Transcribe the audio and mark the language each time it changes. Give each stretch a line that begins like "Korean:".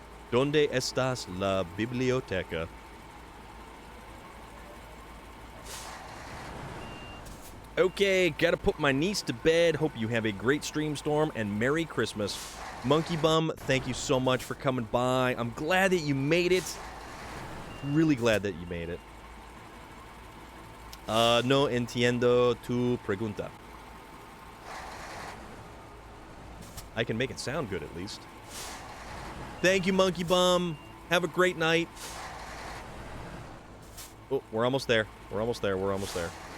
Spanish: ¿Dónde estás la biblioteca?
English: Okay, gotta put my niece to bed. Hope you have a great stream, Storm, and Merry Christmas. Monkey Bum, thank you so much for coming by. I'm glad that you made it. Really glad that you made it.
Spanish: No entiendo tu pregunta.
English: I can make it sound good, at least. Thank you, Monkey Bum. Have a great night. Oh, we're almost there. We're almost there. We're almost there.